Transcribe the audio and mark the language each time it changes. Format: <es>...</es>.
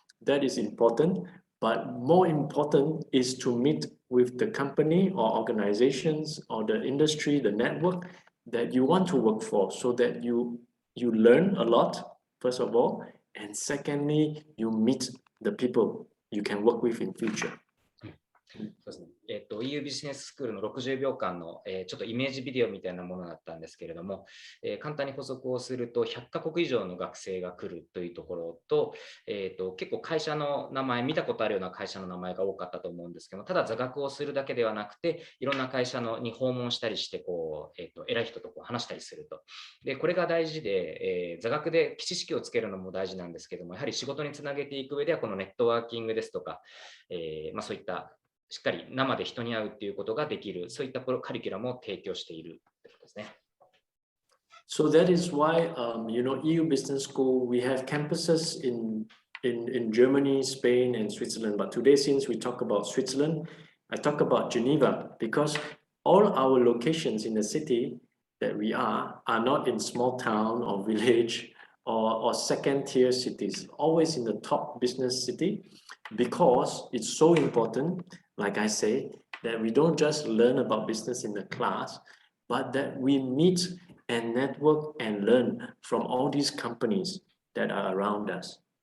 <en>That is important, but more important is to meet with the company or organizations or the industry, the network that you want to work for, so that you learn a lot, first of all, and secondly, you meet the people you can work with in future.</en> <ja>そうですね。 EU ビジネススクールの60秒間の、ちょっとイメージビデオみたいなものだったんですけれども、簡単に補足をすると100カ国以上の学生が来るというところと、結構会社の名前、見たことあるような会社の名前が多かったと思うんですけども、ただ座学をするだけではなくて、いろんな会社に訪問したりしてこう、偉い人とこう話したりすると。で、これが大事で、座学で知識をつけるのも大事なんですけども、やはり仕事につなげていく上では、このネットワーキングですとか、そういったしっかり生で人に会うっていうことができる、そういったカリキュラムを提供しているということですね。</ja> <en>So that is why, EU Business School, we have campuses in Germany, Spain, and Switzerland. But today, since we talk about Switzerland, I talk about Geneva, because all our locations in the city that we are not in small town or village or second-tier cities, always in the top business city, because it's so important, like I say, that we don't just learn about business in the class, but that we meet and network and learn from all these companies that are around us.</en>